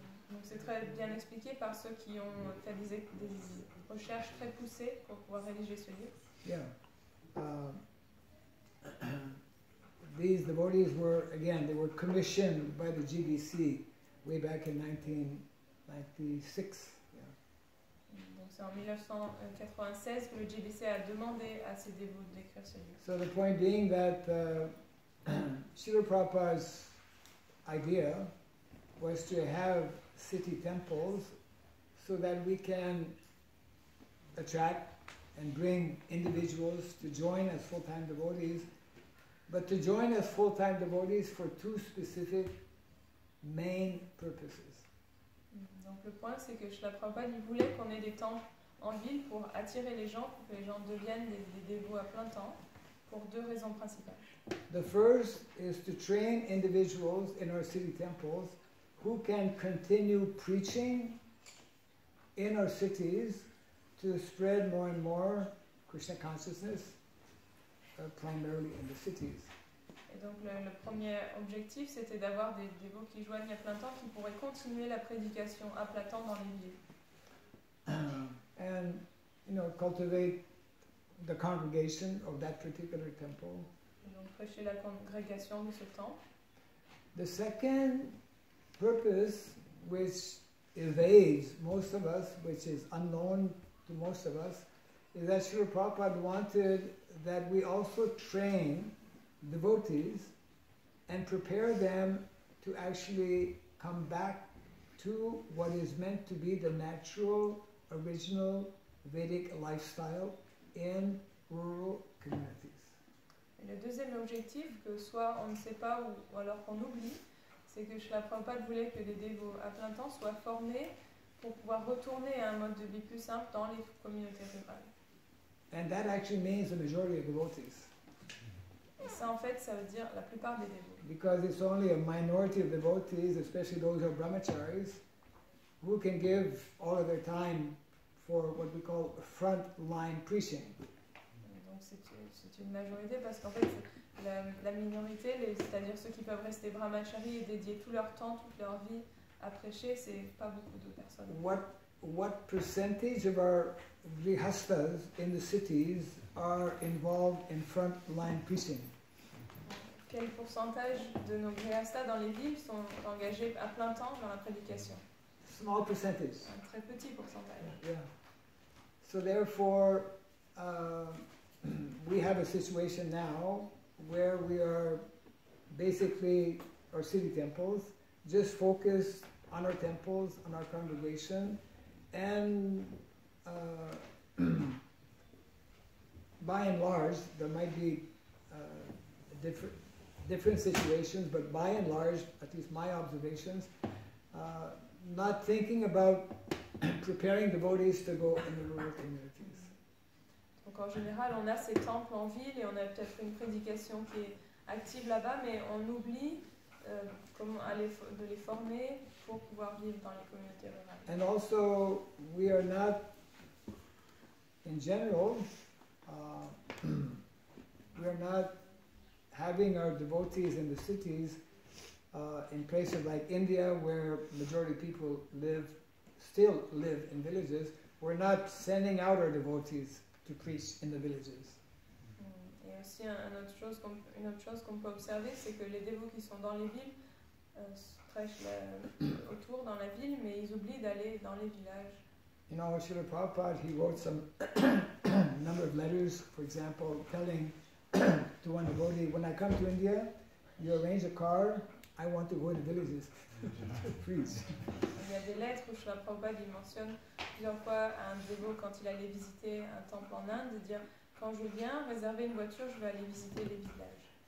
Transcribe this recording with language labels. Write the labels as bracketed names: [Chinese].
[French] Donc c'est très bien expliqué par ceux qui ont fait des recherches très poussées pour pouvoir rédiger ce livre. [English] Yeah. These devotees they were commissioned by the GBC way back in 1996. [French] Donc c'est en 1996 que le GBC a demandé à ses dévots d'écrire ce livre. [English] So the point being that Srila Prabhupada's idea was to have city temples so that we can attract and bring individuals to join as full-time devotees, but to join as full-time devotees for two specific main purposes. [French] Donc le point c'est que Srila Prabhupada il voulait qu'on ait des temples en ville pour attirer les gens, pour que les gens deviennent des dévots à plein temps, pour deux raisons principales. [English] The first is to train individuals in our city temples who can continue preaching in our cities to spread more and more Krishna consciousness, primarily in the cities. [French] Et donc le premier objectif, c'était d'avoir des dévots qui joignent à plein temps, qui pourraient continuer la prédication à plein temps dans les villes. [English] And cultivate the congregation of that particular temple. [French] Et donc prêcher la congrégation de ce temple. [English] The second purpose, which evades most of us, which is unknown to most of us, is that Srila Prabhupada wanted that we also train devotees and prepare them to actually come back to what is meant to be the natural, original Vedic lifestyle in rural communities. [French] Et le deuxième objectif, que soit on ne sait pas ou alors qu'on oublie, c'est que Srila Prabhupada voulait que les dévots à plein temps soient formés pour pouvoir retourner à un mode de vie plus simple dans les communautés rurales. [English] And that actually means the majority of devotees. [French] Et ça, en fait, ça veut dire la plupart des dévots. [English] Because it's only a minority of devotees, especially those who are brahmacharis, who can give all of their time for what we call front-line preaching. [French] Donc c'est une majorité parce qu'en fait, la minorité, c'est-à-dire ceux qui peuvent rester brahmacharis et dédier tout leur temps, toute leur vie à prêcher, c'est pas beaucoup de personnes. [English] What percentage of our grihastas in the cities are involved in front-line preaching? [French] Quel pourcentage de nos grihastas dans les villes sont engagés à plein temps dans la prédication? [English] Small percentage. [French] Un très petit pourcentage. [English] Yeah. So therefore, we have a situation now where we are basically, our city temples, just focused on our temples, on our congregation, and by and large, there might be different situations, but by and large, at least my observations, not thinking about preparing devotees to go in the rural communities. [French] Donc en général, on a ces temples en ville et on a peut-être une prédication qui est active là-bas, mais on oublie comment de les former pour pouvoir vivre dans les communautés rurales. [English] And also, we are not, in general, we are not having our devotees in the cities in places like India, where majority of people still live in villages. We're not sending out our devotees to preach in the villages. [French] Et aussi une autre chose qu'on peut observer, c'est que les dévots qui sont dans les villes prêchent autour dans la ville, mais ils oublient d'aller dans les villages. [English] You know, Srila Prabhupada, he wrote some number of letters, for example, telling to one devotee, when I come to India, you arrange a car, I want to go to villages to preach. [French] Il y a des lettres où Srila Prabhupada il mentionne plusieurs fois à un dévot quand il allait visiter un temple en Inde, de dire quand je viens réserver une voiture, je vais aller visiter les villages.